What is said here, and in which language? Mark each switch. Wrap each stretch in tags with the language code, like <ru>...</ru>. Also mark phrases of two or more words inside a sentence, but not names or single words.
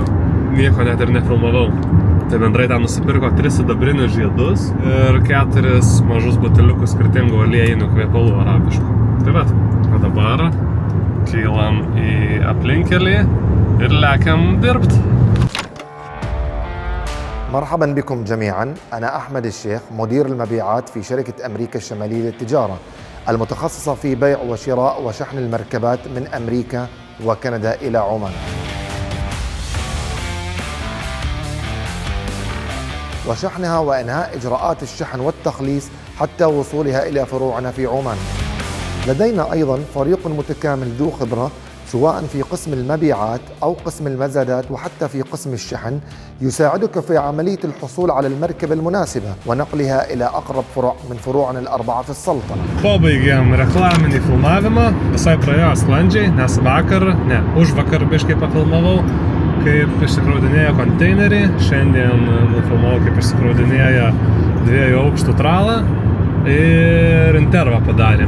<lt>Nieko net ir nefilmavau. Tai bendrai ten nusipirko 3 sidabrinius žiedus ir 4 mažus buteliukus skirtingų aliejinių kvepalų arabiškų. Tai vat, o dabar kylam į aplinkelį ir lekiam dirbt.</lt> <ar>مرحبا بكم جميعا، أنا أحمد الشيخ مدير المبيعات في شركة أمريكا الشمالية للتجارة المتخصصة في بيع وشراء وشحن المركبات من أمريكا وكندا إلى عمان. وشحنها وإنهاء إجراءات الشحن والتخليص حتى وصولها إلى فروعنا في عمان. لدينا أيضا فريق متكامل ذو خبرة سواء في قسم المبيعات أو قسم المزادات وحتى في قسم الشحن يساعدك في عملية الحصول على المركبة المناسبة ونقلها إلى أقرب فروع من فروعنا ال4 في السلطنة.</ar> <lt>Pabaigėm reklaminį filmavimą, visai praėjo sklandžiai, nes užvakar biškai pafilmavau, kaip išsikraudinėja konteinerį. Šiandien nufilmavau, kaip išsikraudinėja 2 aukštų tralą ir intervą padarėm.</lt>